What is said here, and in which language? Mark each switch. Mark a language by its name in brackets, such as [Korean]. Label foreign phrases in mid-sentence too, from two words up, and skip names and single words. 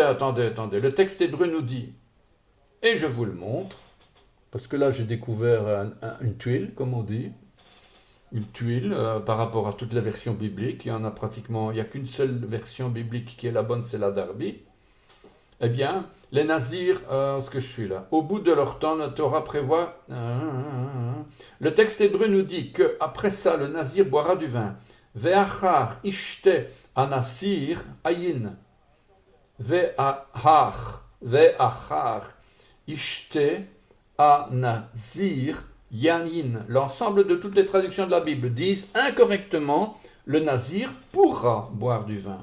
[French] Le texte hébreu nous dit, et je vous le montre, parce que là j'ai découvert une tuile, comme on dit, une tuile par rapport à toutes les versions bibliques. Il n'y a qu'une seule version biblique qui est la bonne, c'est la Darby. Eh bien, les nazirs, ce que je suis là, au bout de leur temps, la Torah prévoit. Le texte hébreu nous dit que après ça, le nazir boira du vin. [Hebrew] ואחר ישתה הנזיר יין. ואחר ישתה הנזיר יין. [French] L'ensemble de toutes les traductions de la Bible disent incorrectement le nazir pourra boire du vin.